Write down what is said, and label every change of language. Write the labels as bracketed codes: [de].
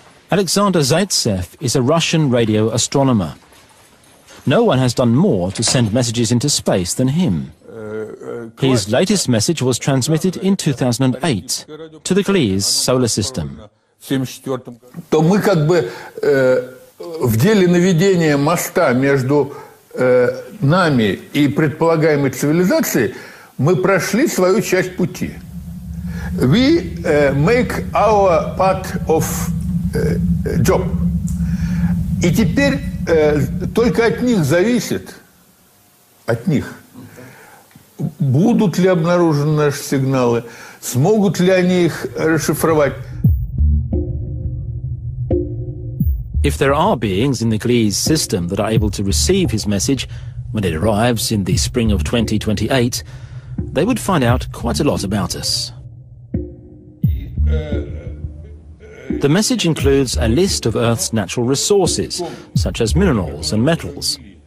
[en] Alexander Zaitsev is a Russian radio astronomer. No one has done more to send messages into space than him. His latest message was transmitted in 2008 to the Gliese solar system. [ru] То мы как бы в деле наведения моста между нами и предполагаемой цивилизацией мы прошли свою часть пути. [en] We make our part of job. [ru] И теперь только от них зависит, от них, будут ли обнаружены наши сигналы, смогут ли они их расшифровать. [en] If there are beings in the Gliese system that are able to receive his message when it arrives in the spring of 2028, they would find out quite a lot about us. The message includes a list of Earth's natural resources, such as minerals and metals.